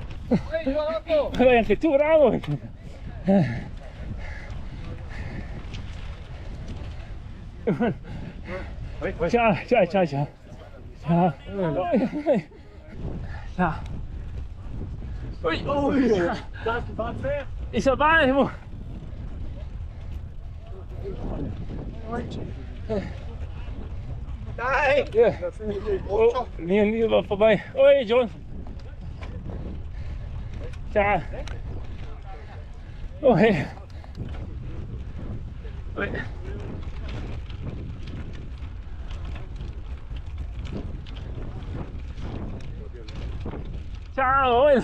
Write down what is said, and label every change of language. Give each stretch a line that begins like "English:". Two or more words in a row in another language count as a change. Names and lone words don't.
Italian: Vai anche tu, bravo! Ciao, ciao, ciao, ciao. Ciao. Ciao.
Dutch: Oi, oh, is er bij? Nee! Ja. Oh, nee, wel voorbij. Hoi, John.
Italian: Ciao. Oh, hey.
Dutch: Hoi. Ciao, hoi.